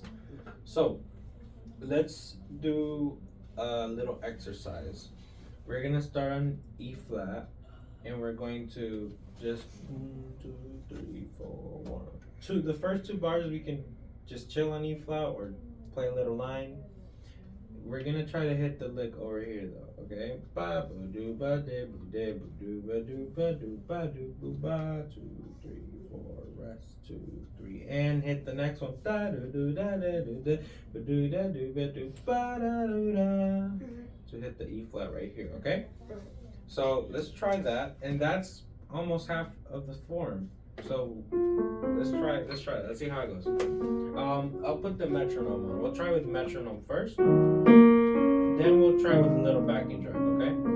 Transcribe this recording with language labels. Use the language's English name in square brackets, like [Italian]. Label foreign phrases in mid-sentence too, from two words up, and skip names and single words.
[English] So let's do a little exercise. We're gonna start on E flat, and we're going to just 1, 2, 3, 4, 1, 2. The first two bars we can just chill on E flat or play a little line. We're gonna try to hit the lick over here though, okay? Ba ba do ba de ba de ba do ba do ba do ba do boo ba 2, 3, 4, rest 2, 3, and hit the next one. Da do do da da do da ba do da do ba do ba da do da. To hit the E flat right here, okay? So let's try that, and that's almost half of the form. So let's try it. Let's see how it goes. I'll put the metronome on. We'll try with metronome first. Then we'll try with a little backing track, okay?